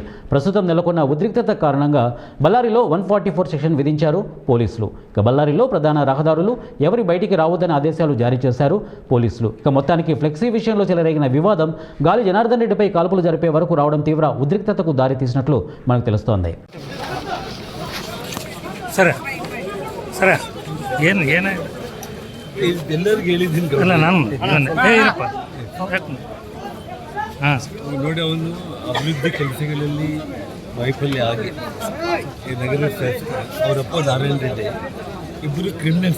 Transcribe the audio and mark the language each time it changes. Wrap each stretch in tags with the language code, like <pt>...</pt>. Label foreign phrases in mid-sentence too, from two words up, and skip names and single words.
<te>ప్రస్తుతం నెలకొన్న ఉద్రిక్తత కారణంగా బళ్ళారిలో 144 సెక్షన్ విధించారు పోలీసులు. ఇక బళ్ళారిలో ప్రధాన రహదారులు ఎవరి బయటికి రావద్దని ఆదేశాలు జారీ చేశారు పోలీసులు. ఇక మొత్తానికి ఫ్లెక్సీ విషయంలో చెలరేగిన వివాదం గాలి జనార్దన్ రెడ్డిపై కాల్పులు జరిపే వరకు రావడం తీవ్ర ఉద్రిక్తతకు దారితీసినట్లు మనకు తెలుస్తోంది.</te> <kn>ಸರ ಸರ ಏನು ಏನು ಎಲ್ಲರಿಗೂ ಹೇಳಿದ್ದೀನಿ ಅಲ್ಲ ನಾನು ಏನಪ್ಪ ಹಾಂ ನೋಡಿ, ಅವನು ಅಭಿವೃದ್ಧಿ ಕೆಲಸಗಳಲ್ಲಿ ವೈಫಲ್ಯ ಆಗಿ ಈ ನಗರ ಶಾಸಕ ಅವರಪ್ಪ ನಾರಾಯಣ ರೆಡ್ಡಿ ಇಬ್ಬರು ಕ್ರಿಮಿನಲ್ಸ್.</kn>